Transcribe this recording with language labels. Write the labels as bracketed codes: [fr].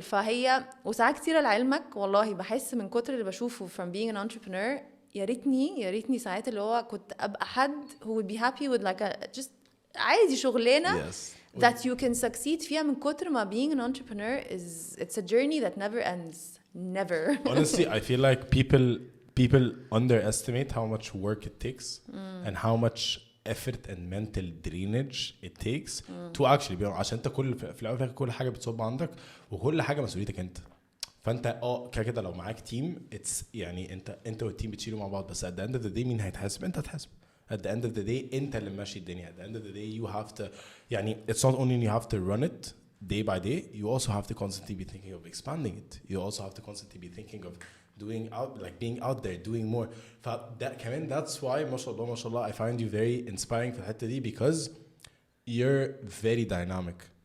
[ar] فهي وساعات كتير لعلمك والله بحس من كتر اللي بشوفه [en] from being an entrepreneur [ar] يا ريتني ساعات اللي هو كنت أبقى حد [en] who would be happy with like a just [ar] عادي شغلانة [en] that you can succeed [ar] فيها من كتر ما [en] being an entrepreneur it's a journey that never ends. Never. Honestly, I feel like people underestimate how much work it takes and how much effort and mental drainage it takes to actually be [ar] عشان انت في الاول وفي كل حاجه بتصب عندك وكل حاجه مسؤوليتك انت. فانت كده لو معاك تيم يعني انت والتيم بتشيلوا مع بعض، بس [en] at the end of the day [ar] مين هيتحاسب؟ انت هتحاسب. [en] at the end of the day [ar] انت اللي ماشي الدنيا. [en] at the end of the day you have to يعني it's not only you have to run it day by day, you also have to constantly be thinking of expanding it. You also have to constantly be thinking of being out there, doing more. That's why ما شاء الله I find you very inspiring [ar] في الحتة دي [en] because you're very dynamic.